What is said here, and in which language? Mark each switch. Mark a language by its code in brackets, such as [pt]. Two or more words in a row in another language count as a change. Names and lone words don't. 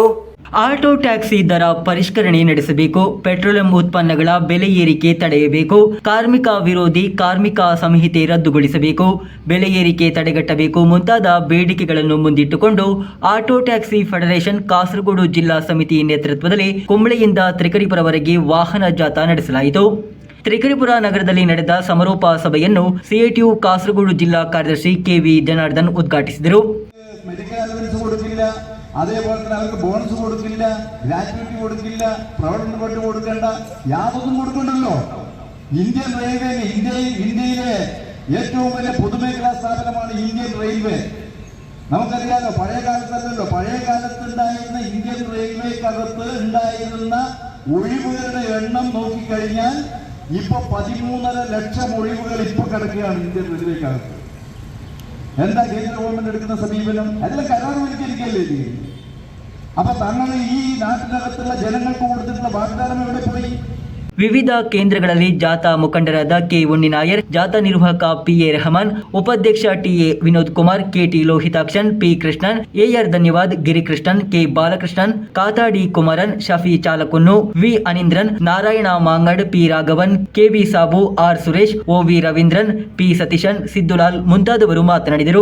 [kn] ಆಟೋ ಟ್ಯಾಕ್ಸಿ ದರ ಪರಿಷ್ಕರಣೆ ನಡೆಸಬೇಕು, ಪೆಟ್ರೋಲಿಯಂ ಉತ್ಪನ್ನಗಳ ಬೆಲೆ ಏರಿಕೆ ತಡೆಯಬೇಕು, ಕಾರ್ಮಿಕ ವಿರೋಧಿ ಕಾರ್ಮಿಕ ಸಂಹಿತೆ ರದ್ದುಗೊಳಿಸಬೇಕು, ಬೆಲೆ ಏರಿಕೆ ತಡೆಗಟ್ಟಬೇಕು ಮುಂತಾದ ಬೇಡಿಕೆಗಳನ್ನು ಮುಂದಿಟ್ಟುಕೊಂಡು ಆಟೋ ಟ್ಯಾಕ್ಸಿ ಫೆಡರೇಷನ್ ಕಾಸರಗೋಡು ಜಿಲ್ಲಾ ಸಮಿತಿ ನೇತೃತ್ವದಲ್ಲಿ ಕುಂಬಳೆಯಿಂದ ತ್ರಿಕರಿಪುರವರೆಗೆ ವಾಹನ ಜಾಥಾ ನಡೆಸಲಾಯಿತು. ತ್ರಿಕರಿಪುರ ನಗರದಲ್ಲಿ ನಡೆದ ಸಮಾರೋಪ ಸಭೆಯನ್ನು ಸಿಐಟಿಯು ಕಾಸರಗೋಡು ಜಿಲ್ಲಾ ಕಾರ್ಯದರ್ಶಿ ಕೆವಿ ಜನಾರ್ದನ್ ಉದ್ಘಾಟಿಸಿದರು. [ml] അതേപോലെ തന്നെ അവർക്ക് ബോണസ് കൊടുക്കില്ല, ഗ്രാറ്റുവിറ്റി കൊടുക്കില്ല, പ്രവർത്തന പട്ട് കൊടുക്കേണ്ട, യാതൊന്നും കൊടുക്കണ്ടല്ലോ. ഇന്ത്യൻ റെയിൽവേ ഇന്ത്യയിലെ ഏറ്റവും വലിയ പൊതുമേഖലാ സ്ഥാപനമാണ് ഇന്ത്യൻ റെയിൽവേ. നമുക്കറിയാലോ, പഴയ കാലത്തല്ലല്ലോ, പഴയ കാലത്തുണ്ടായിരുന്ന ഇന്ത്യൻ റെയിൽവേക്കകത്ത് ഉണ്ടായിരുന്ന ഒഴിവുകളുടെ എണ്ണം നോക്കിക്കഴിഞ്ഞാൽ ഇപ്പൊ 13.5 ലക്ഷം ഒഴിവുകൾ ഇപ്പൊ കിടക്കുകയാണ് ഇന്ത്യൻ റെയിൽവേക്കകത്ത്. എന്താ കേന്ദ്ര ഗവൺമെന്റ് എടുക്കുന്ന സമീപനം? അതെല്ലാം കരാറുവൽക്കരിക്കല്ലേ ഇത്? അപ്പൊ തങ്ങൾ ഈ നാട്ടിനകത്തുള്ള ജനങ്ങൾക്ക് കൊടുത്തിട്ടുള്ള വാഗ്ദാനം എവിടെ പോയി? [kn] ವಿವಿಧ ಕೇಂದ್ರಗಳಲ್ಲಿ ಜಾಥಾ ಮುಖಂಡರಾದ ಕೆ ಉಣ್ಣಿನಾಯರ್, ಜಾಥಾ ನಿರ್ವಾಹಕ ಪಿಎ ರೆಹಮಾನ್, ಉಪಾಧ್ಯಕ್ಷ ಟಿಎ ವಿನೋದ್ ಕುಮಾರ್, ಕೆಟಿ ಲೋಹಿತಾಕ್ಷನ್, ಪಿ ಕೃಷ್ಣನ್, ಎಆರ್ ಧನ್ಯವಾದ್, ಗಿರಿಕೃಷ್ಣನ್, ಕೆ ಬಾಲಕೃಷ್ಣನ್, ಕಾತಾಡಿ ಕುಮಾರನ್, ಶಫಿ ಚಾಲಕುನ್ನು, ವಿ ಅನಿಂದ್ರನ್, ನಾರಾಯಣ ಮಾಂಗಡ್, ಪಿ ರಾಘವನ್, ಕೆವಿ ಸಾಬು, ಆರ್ ಸುರೇಶ್, ಒವಿ ರವೀಂದ್ರನ್, ಪಿ ಸತೀಶನ್, ಸಿದ್ದುಲಾಲ್ ಮುಂತಾದವರು ಮಾತನಾಡಿದರು.